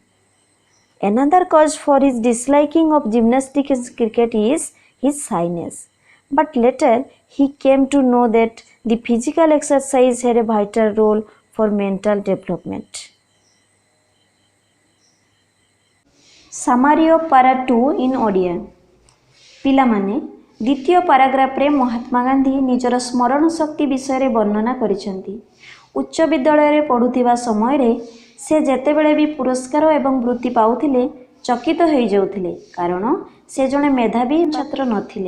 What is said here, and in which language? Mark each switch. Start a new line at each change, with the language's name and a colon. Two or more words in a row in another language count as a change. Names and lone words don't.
English: Another cause for his disliking of gymnastics and cricket is his shyness. But later he came to know that the physical exercise had a vital role for mental development. Summary of Para 2 in
Odia: ଓଡ଼ିଆ ପିଲାମାନେ ଦ୍ୱିତୀୟ ପାରାଗ୍ରାଫରେ ମହାତ୍ମା ଗାନ୍ଧୀ ନିଜର ସ୍ମରଣ ଶକ୍ତି ବିଷୟରେ ବର୍ଣ୍ଣନା କରିଛନ୍ତି। ଉଚ୍ଚ ବିଦ୍ୟାଳୟରେ ପଢ଼ୁଥିବା ସମୟରେ ସେ ଯେତେବେଳେ ବି ପୁରସ୍କାର ଏବଂ ବୃତ୍ତି ପାଉଥିଲେ ଚକିତ ହୋଇଯାଉଥିଲେ କାରଣ ସେ ଜଣେ ମେଧାବୀ ଛାତ୍ର ନଥିଲେ।